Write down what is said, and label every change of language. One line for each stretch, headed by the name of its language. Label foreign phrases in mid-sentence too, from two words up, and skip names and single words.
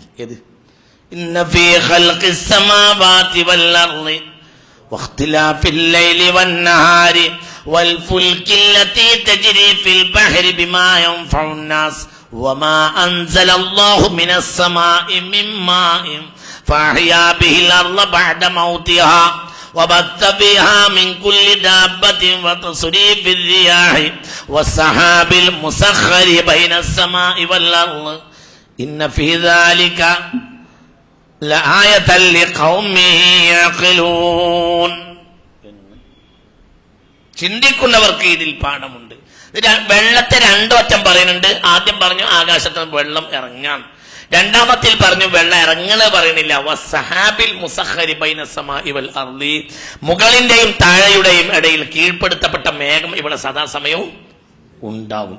Arabic: ഏത്? إن في خلق السماوات والأرض واختلاف الليل والنهار والفلك التي تجري في البحر بما ينفع الناس وما أنزل الله من السماء من ماء فأحيا به الأرض بعد موتها وبث بها من كل دابة وتصريف الرياح والسحاب المسخر بين السماء والأرض إن في ذلك لآية لقوم يعقلون.
Malayalam: ചിന്തിക്കുന്നവർക്ക് ഇതിൽ പാഠമുണ്ട്. വെള്ളത്തെ 2 വട്ടം പറയുന്നുണ്ട്. ആദ്യം പറഞ്ഞു ആകാശത്ത് വെള്ളം ഇറങ്ങാൻ, രണ്ടാമത്തിൽ പറഞ്ഞു വെള്ളം ഇറങ്ങണ പറയണില്ല.
Arabic: والسحاب المسخر بين السماء والأرض,
Malayalam: മുകളിന്റെയും താഴെയുടെയും ഇടയിൽ കീഴ്പ്പെടുത്തപ്പെട്ട മേഘം ഇവിടെ സദാസമയവും ഉണ്ടാവും.